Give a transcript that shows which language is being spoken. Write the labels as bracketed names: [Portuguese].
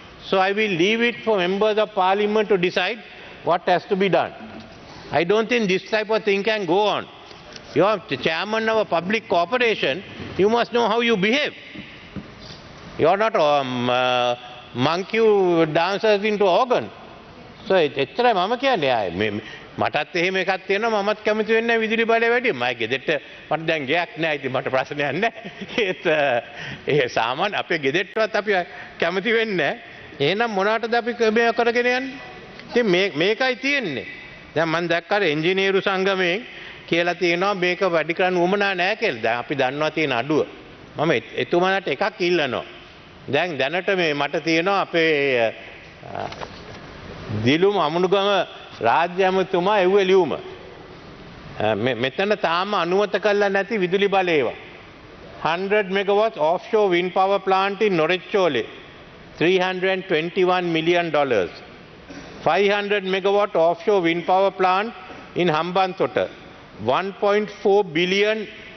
[English] So I will leave it for members of parliament to decide what has to be done. I don't think this type of thing can go on. You are the chairman of a public corporation, you must know how you behave. You are not monkey who dances into organ. [Sinhala] So එච්චරයි මම කියන්නේ. මටත් එහෙම එකක් තියෙනවා මමත් කැමති වෙන්නේ නැහැ විදුලි බලය වැඩි. මම ගෙදරට මට දැන් ගයක් නැහැ. ඉතින් මට ප්‍රශ්නයක් නැහැ. ඒත් ඒ සාමාන්‍ය අපේ ගෙදරටවත් අපි කැමති වෙන්නේ නැහැ. එහෙනම් මොනකටද අපි මේ කරගෙන යන්නේ? ඉතින් මේකයි තියෙන්නේ. දැන් මම දැක්කා එන්ජිනියරු සංගමයෙන් කියලා තියෙනවා මේක වැඩි කරන්න උවමනා නැහැ කියලා. දැන් අපි දන්නවා තියෙන අඩුව. මම එතුමාට එකක් ඉල්ලනවා. දැන් දැනට මේ මට තියෙනවා අපේ දිලුම අමුණුගම රාජ්‍ය ඇමතුමා එව්වේ ලියුම. මෙතන තාම අනුමත කරලා නැති විදුලි බලය ඒවා. [English] 100 megawatts offshore wind power plant in Noricchole, $321 million. 500 megawatt offshore wind power plant in Hambantota, $1.4 billion.